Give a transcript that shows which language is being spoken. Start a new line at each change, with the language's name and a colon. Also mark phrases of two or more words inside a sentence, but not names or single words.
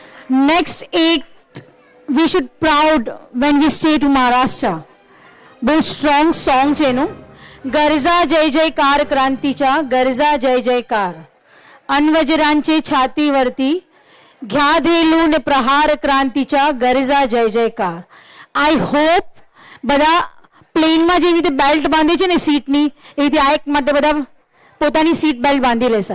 English: Next 8, we should proud when we stay to Maharashtra.
Marathi: बहुत
English: strong song
Marathi: आहे नो. गरजा जय जयकार क्रांतीच्या, गरजा जय जयकार. अण्वजरांचे छातीवरती घ्या धेलून प्रहार क्रांतीच्या, गरजा जय जयकार.
English: I hope
Gujarati: બધા પ્લેનમાં જેવી રીતે બેલ્ટ બાંધે છે ને સીટની, એ રીતે આ એક માટે બધા પોતાની
English: seat belt
Gujarati: બાંધી લેશે.